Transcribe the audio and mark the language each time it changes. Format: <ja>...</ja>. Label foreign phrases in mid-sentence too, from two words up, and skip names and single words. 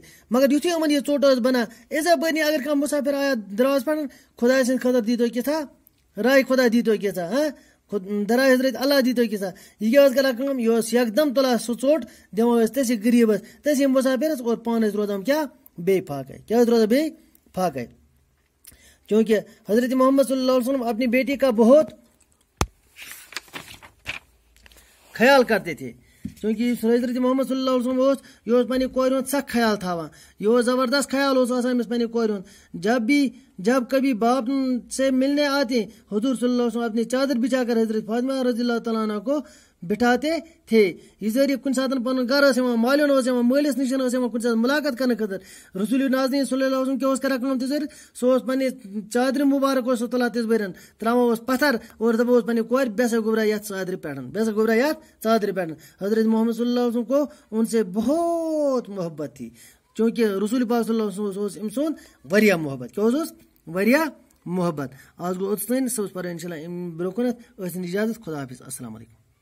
<ks>مگر یُتھُے یِمن یہِ ژوٚٹ ٲس بنان, اِزا بٔنی اگر کانٛہہ مُسافِر آیا دروازس پٮ۪ٹھ, خۄداے سٕنٛدِ خٲطرٕ دیٖتو کینٛژھا, راے خۄدا دیٖتو کینٛژھا, دراے حضرت اللہ دیٖتو کینٛژھا. یہِ کیٛاہ ٲس کران کٲم, یہِ اوس یکدم تُلان سُہ ژوٚٹ دِوان ٲسۍ تٔسی غریٖبس, تٔسی مُسافِرس, اور پانہٕ ٲسۍ روزان کیٛاہ بیٚیہِ پھاکَے. کیٛاہ ٲسۍ روزان بیٚیہِ پھاکَے.</ks> <ur>کیونکہ حضرت محمد</ur> <ar>صلی اللہ علیہ وسلم</ar> <ur>اپنی بیٹی کا بہت خیال کرتے تھے.</ur> <ks>چوٗنٛکہِ حضرت محمد</ks> <ar>صلی اللہ علیہ وسلم</ar> <ks>اوس, یہِ اوس پننہِ کورِ ہُنٛد سخ خیال تھاوان, یہِ اوس زبردست خیال اوس آسان أمِس پننہِ کورِ ہُنٛد.</ks> <ur>جب کبھی باپ سے ملنے آتے, حضور</ur> <ar>صلی اللہ علیہ وسلم</ar> <ur>اپنی چادر بچھا کر حضرت فاطمہ</ur> <ar>رضی اللہ تعالیٰ عنہ</ar> <ur>کو بٹھاتے تھے.</ur> <ks>یہ ذریعہ کُنہِ ساتہٕ پنُن گرٕ ٲس یِوان, مالیُن اوس یِوان, مٲلِس نِش ٲس یِوان کُنہِ ساتہٕ مُلاقات کرنہٕ خٲطرٕ. رسول ناظریٖن</ks> <ar>صلی اللہ علیہ وسلم</ar> <ks>کیٛاہ اوس کران کٲم تِژھ پھِرِ, سُہ اوس پننہِ چادرِ مُبارک اوس سُہ تُلان تِژھ پھِرِ, تراوان اوس پتھر اور دپان اوس پننہِ کورِ بے سا گوبرا یتھ ژادرِ پٮ۪ٹھ.</ks> <ur>حضرت محمد</ur> <ar>صلی اللہ علیہ وسلم</ar> <ur>کو ان سے بہت محبت تھی,</ur> <ks>چوٗنٛکہِ رسول پاک</ks> <ar>صلی اللہ علیہ وسلم</ar> <ks>اوس أمۍ سُنٛد واریاہ محبت. کیٛاہ اوس واریاہ محبت. آز گوٚو اوٚتس تانۍ, سُہ اوس پران</ks> <ar>انشاء اللہ</ar> <ks>برونٛہہ کُنتھ. ٲسِن اِجازت, خدا حافظ,</ks> <ar>السلام علیکم.</ar>